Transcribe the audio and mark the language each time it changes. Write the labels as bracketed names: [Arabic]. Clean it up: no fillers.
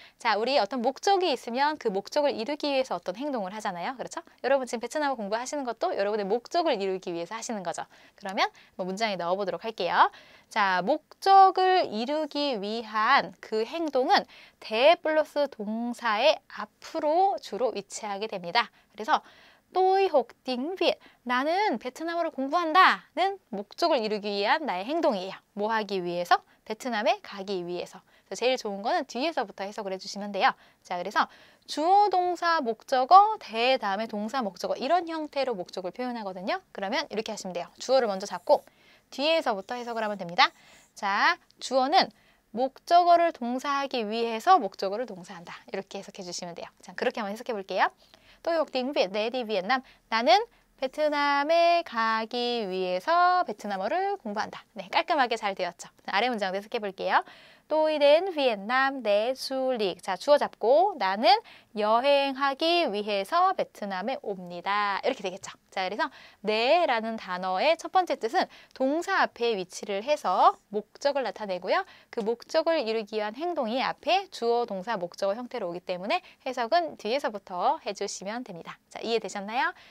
[Korean] 자, 우리 어떤 목적이 있으면 그 목적을 이루기 위해서 어떤 행동을 하잖아요. 그렇죠? 여러분 지금 베트남어 공부하시는 것도 여러분의 목적을 이루기 위해서 하시는 거죠. 그러면 뭐 문장에 넣어보도록 할게요. 자, 목적을 이루기 위한 그 행동은 대 플러스 동사의 앞으로 주로 위치하게 됩니다. [Vietnamese] 그래서 tôi học tiếng Việt. [Korean] 나는 베트남어를 공부한다는 목적을 이루기 위한 나의 행동이에요. 뭐 하기 위해서? 베트남에 가기 위해서. 그래서 제일 좋은 거는 뒤에서부터 해석을 해주시면 돼요. 자, 그래서 주어, 동사, 목적어, 대 다음에 동사, 목적어 이런 형태로 목적을 표현하거든요. 그러면 이렇게 하시면 돼요. 주어를 먼저 잡고 뒤에서부터 해석을 하면 됩니다. 자, 주어는 목적어를 동사하기 위해서 목적어를 동사한다. 이렇게 해석해 주시면 돼요. 자, 그렇게 한번 해석해 볼게요. [Vietnamese] tôi học tiếng Việt để đi Việt Nam. [Korean] 나는 베트남에 가기 위해서 베트남어를 공부한다. 네, 깔끔하게 잘 되었죠. 아래 문장 해석해 볼게요. [Vietnamese] tôi đến Việt Nam để du lịch. [Korean] 자, 주어 잡고 나는 여행하기 위해서 베트남에 옵니다. 이렇게 되겠죠. 자, 그래서 네라는 단어의 첫 번째 뜻은 동사 앞에 위치를 해서 목적을 나타내고요. 그 목적을 이루기 위한 행동이 앞에 주어, 동사, 목적어 형태로 오기 때문에 해석은 뒤에서부터 해주시면 됩니다. 자, 이해되셨나요?